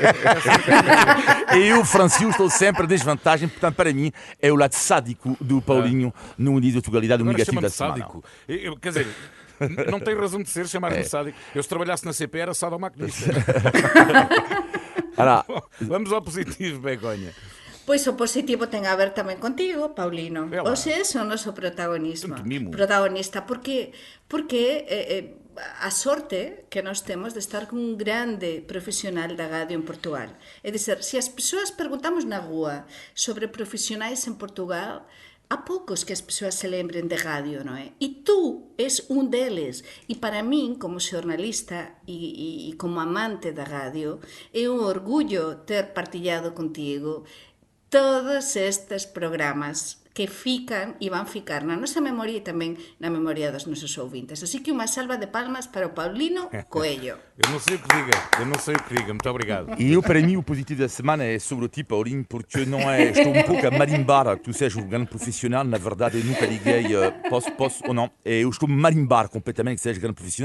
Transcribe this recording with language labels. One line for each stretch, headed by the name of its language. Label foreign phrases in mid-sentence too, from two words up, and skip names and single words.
Portuguese: E eu, Francisco, estou sempre em desvantagem, portanto, para mim, é o lado sádico do Paulinho no índice de Tugalidade, o Agora negativo da chama-me semana. sádico. Quer dizer, não tem razão de ser chamar-me sádico. Eu, se trabalhasse na CP, era sadomaquinista. Bom, Vamos ao positivo, Begonha.
Galician: Pois o positivo ten a ver tamén contigo, Paulino.
Portuguese: É lá.
Galician: Oxe, ese é o noso protagonismo.
Portuguese: Tanto mimo.
Galician: Protagonista, porque a sorte que nós temos de estar con un grande profesional da radio en Portugal. É dizer, se as persoas perguntamos na rúa sobre profesionais en Portugal, há poucos que as persoas se lembren de radio, non é? E tú és un deles. E para min, como xornalista e como amante da radio, é un orgullo ter partillado contigo todos estes programas que fican e van ficar na nosa memoria e tamén na memoria dos nosos ouvintes. Así que unha salva de palmas para o Paulino Coelho.
Portuguese: Eu não sei o que diga, muito obrigado. E eu, para mim, o positivo da semana é sobre ti, Paulinho, porque não é, estou um pouco a marimbar que tu sejas um grande profissional. Na verdade, eu nunca liguei, posso ou não. Eu estou a marimbar completamente que sejas grande profissional.